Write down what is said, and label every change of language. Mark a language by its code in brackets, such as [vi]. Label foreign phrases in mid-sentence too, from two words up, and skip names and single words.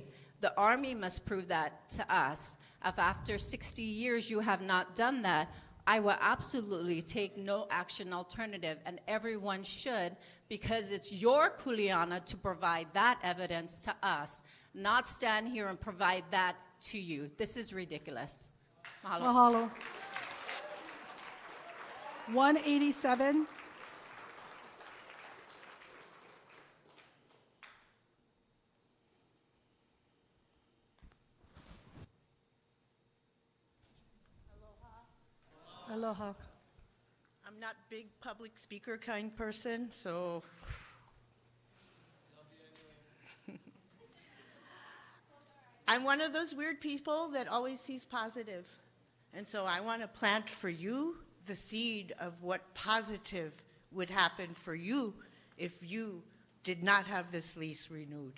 [en] The Army must prove that to us. If after 60 years you have not done that, I will absolutely take no action alternative, and everyone should, because it's your kuleana to provide that evidence to us, not stand here and provide that to you. This is ridiculous. Mahalo. Mahalo. 187. Aloha. I'm not big public speaker kind person, so I'm one of those weird people that always sees positive. And so I want to plant for you the seed of what positive would happen for you if you did not have this lease renewed.